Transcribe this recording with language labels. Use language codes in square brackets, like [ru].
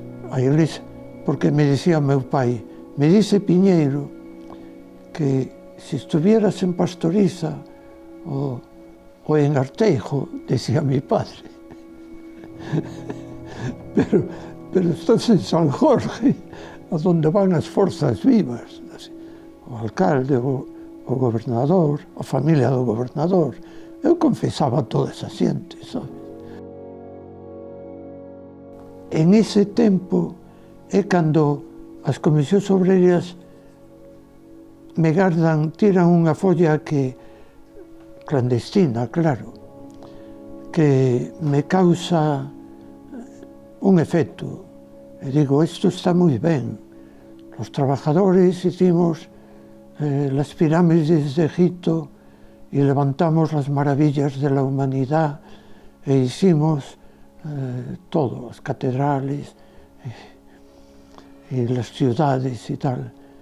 [gl] A Iglesia, porque me dicía meu pai, me dice Piñeiro que se estuvieras en Pastoriza o en Arteijo, [es] decía mi padre, [gl] pero estás en San Jorge, a donde van as forzas vivas, o alcalde, o gobernador, a familia do gobernador. Eu confesaba a toda esa xente, sabes? En ese tempo é cando as comisións obreiras me tiran unha folla clandestina, claro, que me causa un efecto. E digo, isto está moi ben. [es] Los trabajadores hicimos las pirámides de Egipto y levantamos las maravillas de la humanidad e hicimos todo, las catedrales y las ciudades y tal.